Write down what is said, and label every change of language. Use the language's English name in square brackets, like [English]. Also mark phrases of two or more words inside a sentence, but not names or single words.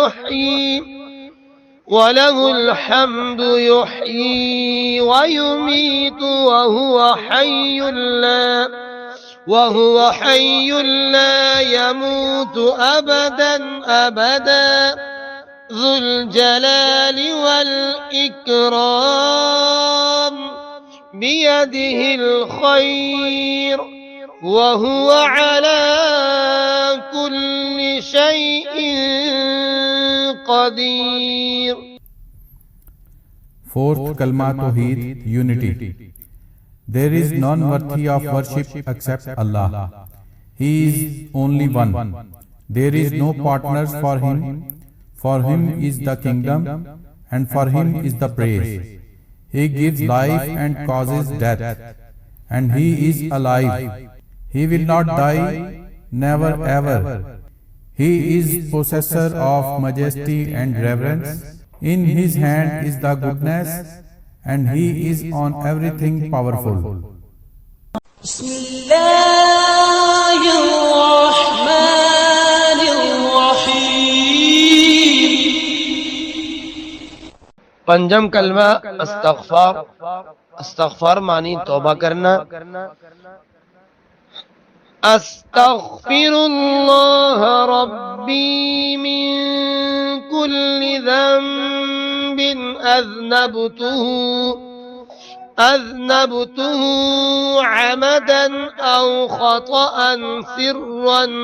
[Arabic] يحيي ويميت وهو حي لا يموت أبدا ذو الجلال وال إكرام بيده الخير وهو على كل شيء قدير. [English] Fourth kalma tawheed, unity. There is none worthy of worship except Allah. He is only one. There is no partners for him. For him is the kingdom, and for him is the praise. He gives life and causes death, and he is alive. He will not die, never ever. He is possessor of majesty and reverence. In his hand is the goodness, and he is on everything powerful. [Urdu] پنجم کلمہ استغفار، استغفار معنی توبہ کرنا. [Arabic] أستغفر الله ربي من كل ذنب أذنبته عمدا أو خطأ سرا